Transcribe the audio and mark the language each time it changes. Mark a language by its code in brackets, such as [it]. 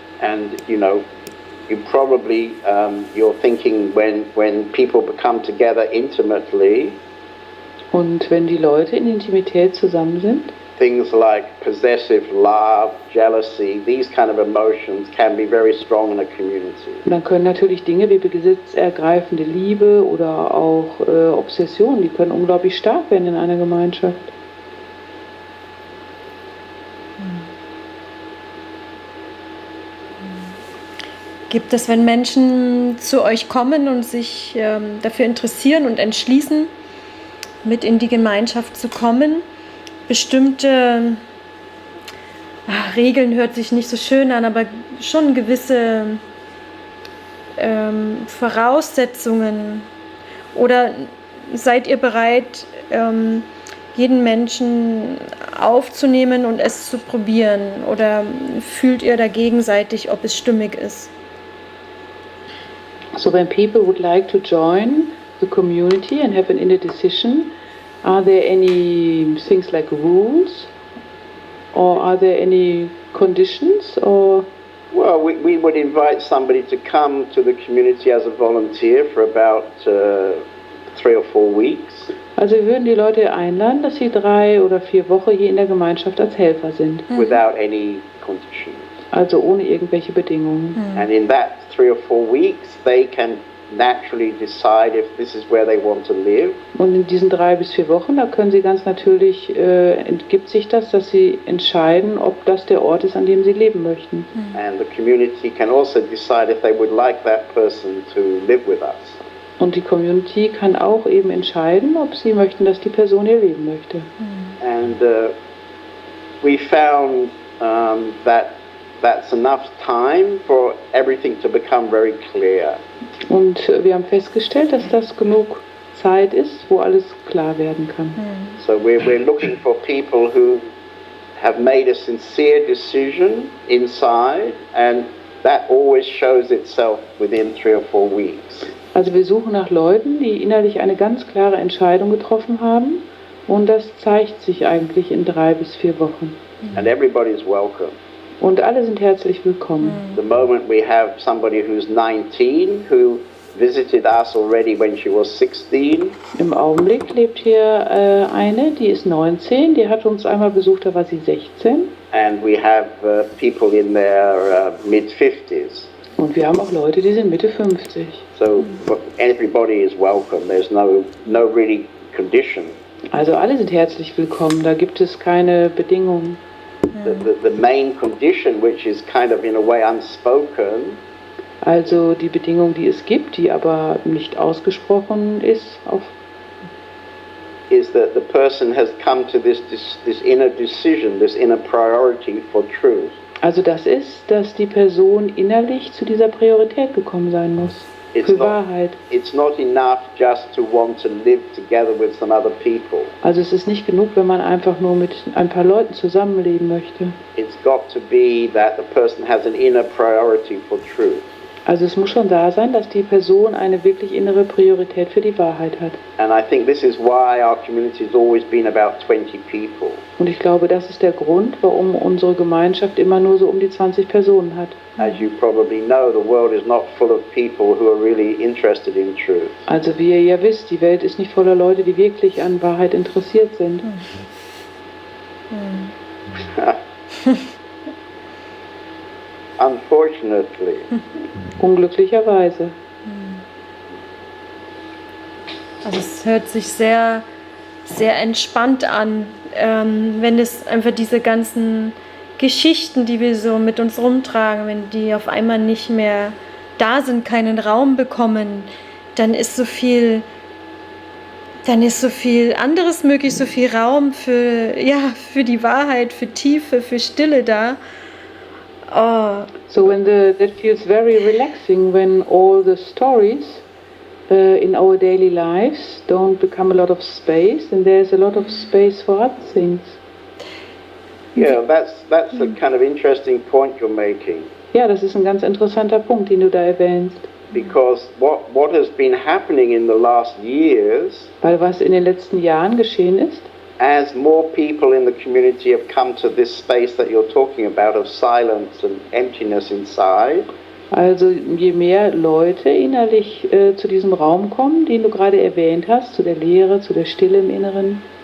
[en] And you know, you probably you're thinking when people become together intimately, [de] Und wenn die Leute in Intimität zusammen sind, [en] things like possessive love, jealousy, these kind of emotions can be very strong in a community. [de] dann können natürlich Dinge wie besitzergreifende Liebe oder auch Obsession, die können unglaublich stark werden in einer Gemeinschaft. Gibt es, wenn Menschen zu euch kommen und sich dafür interessieren und entschließen, mit in die Gemeinschaft zu kommen, bestimmte Regeln, hört sich nicht so schön an, aber schon gewisse Voraussetzungen? Oder seid ihr bereit, jeden Menschen aufzunehmen und es zu probieren? Oder fühlt ihr da gegenseitig, ob es stimmig ist? [en] So when people would like to join the community and have an inner decision, are there any things like rules, or are there any conditions, or? Well, we would invite somebody to come to the community as a volunteer for about 3 or 4 weeks. [de] Also wir würden die Leute einladen, dass sie 3 oder 4 Wochen hier in der Gemeinschaft als Helfer sind. [en] Without any conditions. [de] Also ohne irgendwelche Bedingungen. [en] And in that 3 or 4 weeks, they can naturally decide if this is where they want to live. [de] Und in diesen 3 bis 4 Wochen, da können sie ganz natürlich, entgibt sich das, dass sie entscheiden, ob das der Ort ist, an dem sie leben möchten. [en] And the community can also decide if they would like that person to live with us. [de] Und die Community kann auch eben entscheiden, ob sie möchten, dass die Person hier leben möchte. [en] And we found that that's enough time for everything to become very clear. [de] Und wir haben festgestellt, dass das genug Zeit ist, wo alles klar werden kann. [en] So we're looking for people who have made a sincere decision inside, and that always shows itself within 3 or 4 weeks. [de] Also wir suchen nach Leuten, die innerlich eine ganz klare Entscheidung getroffen haben, und das zeigt sich eigentlich in 3 bis 4 Wochen. [en] And everybody is welcome. [de] Und alle sind herzlich willkommen. [en] The moment we have somebody who's 19 who visited us already when she was 16. [de] Im Augenblick lebt hier eine, die ist 19, die hat uns einmal besucht, da war sie 16. [en] And we have people in their mid-50s. [de] Und wir haben auch Leute, die sind Mitte 50. [en] So everybody is welcome. There's no really condition. [de] Also alle sind herzlich willkommen, da gibt es keine Bedingungen. [en] The main condition, which is kind of in a way unspoken, [de] also die Bedingung, die es gibt, die aber nicht ausgesprochen ist, [en] is that the person has come to this inner decision, this inner priority for truth. [de] Also das ist, dass die Person innerlich zu dieser Priorität gekommen sein muss. Für Wahrheit. [en] It's not enough just to want to live together with some other people. [de] Also es ist nicht genug, wenn man einfach nur mit ein paar Leuten zusammenleben möchte. [en] It's got to be that the person has an inner priority for truth. [de] Also es muss schon da sein, dass die Person eine wirklich innere Priorität für die Wahrheit hat. [en] And I think this is why our community has always been about 20 people. [de] Und ich glaube, das ist der Grund, warum unsere Gemeinschaft immer nur so um die 20 Personen hat. [en] As you probably know, the world is not full of people who are really interested in truth. [de] Also wie ihr ja wisst, die Welt ist nicht voller Leute, die wirklich an Wahrheit interessiert sind. [en] Unfortunately. [de] Unglücklicherweise. Also es hört sich sehr, sehr entspannt an, wenn es einfach diese ganzen Geschichten, die wir so mit uns rumtragen, wenn die auf einmal nicht mehr da sind, keinen Raum bekommen, dann ist so viel anderes möglich, so viel Raum für die Wahrheit, für Tiefe, für Stille da. Oh. [en] So that feels very relaxing when all the stories in our daily lives don't become a lot of space, and there's a lot of space for other things. Yeah, that's a kind of interesting point you're making. [de] Ja, das ist ein ganz interessanter Punkt, den du da erwähnst. [en] Because what has been happening in the last years, [de] Weil was in den letzten Jahren geschehen ist, [en] as more people in the community have come to this space that you're talking about of silence and emptiness inside, [de] also je mehr Leute innerlich zu diesem Raum kommen, den du gerade erwähnt hast, zu der Leere, zu der Stille im Inneren,